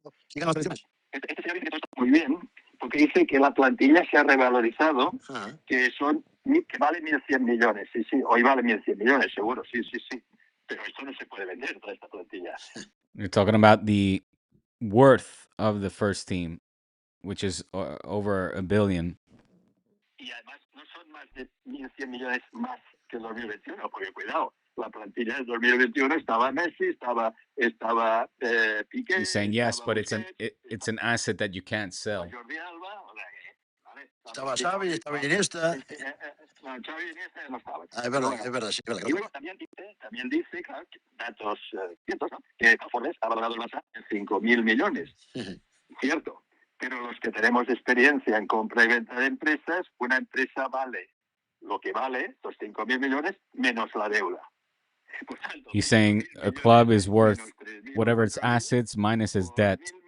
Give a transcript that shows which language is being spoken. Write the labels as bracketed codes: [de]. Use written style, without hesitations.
[es] ¿Quién gana las elecciones? Este señor dice que esto está muy bien, porque dice que la plantilla se ha revalorizado, que vale 1.100 millones. Sí, hoy vale 1.100 millones, seguro, sí. Pero esto no se puede vender, toda esta plantilla. [en] You're talking about the worth of the first team, which is over $1 billion. [es] Y además no son más de 1.100 millones más que el 2021, porque cuidado, la plantilla del 2021 estaba Messi, estaba Piqué. [en] He's saying yes, but it's an asset that you can't sell. [es] Jordi Alba, estaba Xavi, estaba Iniesta. No, Xavi y Iniesta no estaban. Es verdad, sí. Y luego también dice, claro, datos ciertos, ¿no? Que Forres ha valorado el Barça en 5.000 millones. Cierto. Pero los que tenemos experiencia en compra y venta de empresas, una empresa vale lo que vale, los 5.000 millones, menos la deuda. [en] He's saying a club is worth whatever its assets minus its debt.